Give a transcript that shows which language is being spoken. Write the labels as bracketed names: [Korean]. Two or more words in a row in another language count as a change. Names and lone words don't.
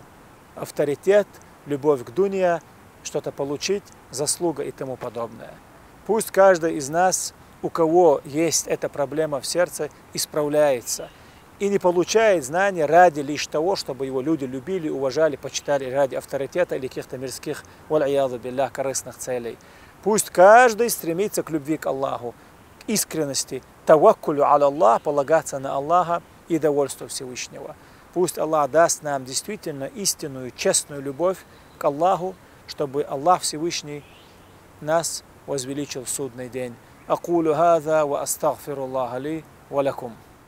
[Russian] Авторитет, любовь к дунья, что-то получить, заслуга и тому подобное. Пусть каждый из нас, у кого есть эта проблема в сердце, исправляется и не получает знания ради лишь того, чтобы его люди любили, уважали, почитали ради авторитета или каких-то мирских, [Arabic] والعياذ بالله, [Russian] корыстных целей. Пусть каждый стремится к любви к Аллаху, к искренности, [Arabic] توكل على الله, [Russian] полагаться на Аллаха и довольство Всевышнего. Пусть Аллах даст нам действительно истинную, честную любовь к Аллаху, чтобы Аллах Всевышний нас возвеличил в судный день. [Arabic] أقول هذا وأستغفر الله لي ولكم.